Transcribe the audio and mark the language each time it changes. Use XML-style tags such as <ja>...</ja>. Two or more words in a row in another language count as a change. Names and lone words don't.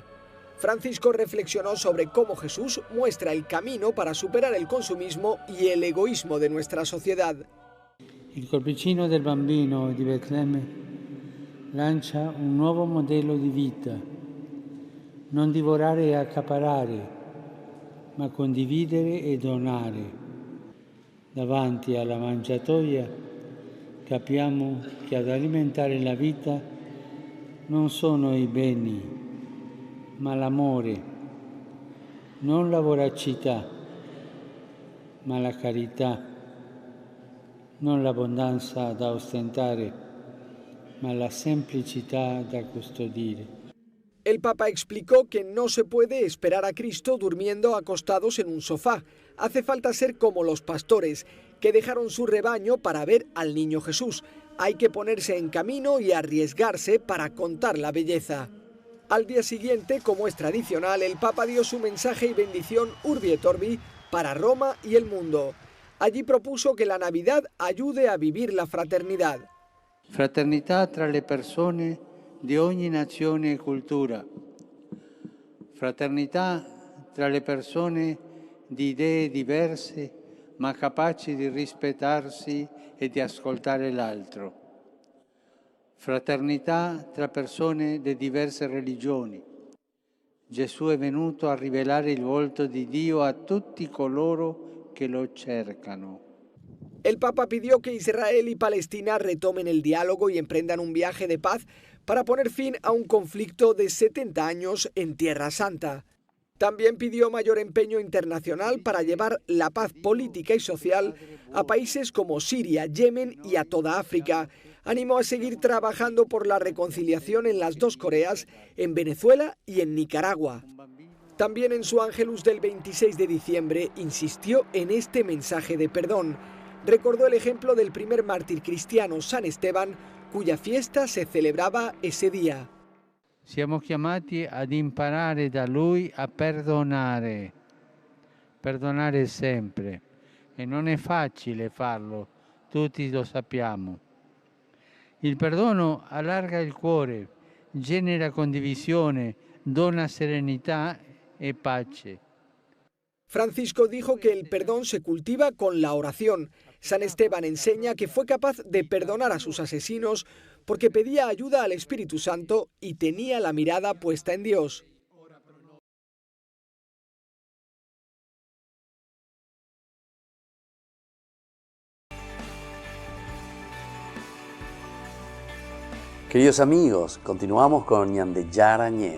<es>Francisco reflexionó sobre cómo Jesús muestra el camino para superar el consumismo y el egoísmo de nuestra sociedad.</es> <it>Il corpicino del bambino di Betlemme lancia un nuovo modello di vita. Non divorare e accaparare, ma condividere e donare. Davanti alla mangiatoia capiamo che ad alimentare la vita non sono i beni, ma l'amore, non la voracità, ma la carità, non l'abbondanza da ostentare, ma la semplicità da custodire.</it> <es>El Papa explicó que no se puede esperar a Cristo durmiendo acostados en un sofá. Hace falta ser como los pastores, que dejaron su rebaño para ver al niño Jesús. Hay que ponerse en camino y arriesgarse para contar la belleza. Al día siguiente, como es tradicional, el Papa dio su mensaje y bendición</es> <la>Urbi et Orbi</la> <es>para Roma y el mundo. Allí propuso que la Navidad ayude a vivir la fraternidad.</es> <it>Fraternità tra le persone di ogni nazione e cultura. Fraternità tra le persone di idee diverse, ma capaci di rispettarsi e di ascoltare l'altro. Fraternità tra persone di diverse religioni. Gesù è venuto a rivelare il volto di Dio a tutti coloro che lo cercano.</it> <es>El Papa pidió que Israel y Palestina retomen el diálogo y emprendan un viaje de paz para poner fin a un conflicto de 70 años en Tierra Santa. También pidió mayor empeño internacional para llevar la paz política y social a países como Siria, Yemen y a toda África. Animó a seguir trabajando por la reconciliación en las dos Coreas, en Venezuela y en Nicaragua. También en su Ángelus del 26 de diciembre insistió en este mensaje de perdón. Recordó el ejemplo del primer mártir cristiano, San Esteban, cuya fiesta se celebraba ese día.</es> <it>Siamo chiamati ad imparare da Lui a perdonare sempre. E non è facile farlo, tutti lo sappiamo. Il perdono allarga il cuore, genera condivisione, dona serenità e pace.</it> <es>Francisco dijo que el perdón se cultiva con la oración. San Esteban enseña que fue capaz de perdonar a sus asesinos porque pedía ayuda al Espíritu Santo y tenía la mirada puesta en Dios. Queridos amigos, continuamos con Ñande Yarañé.</es>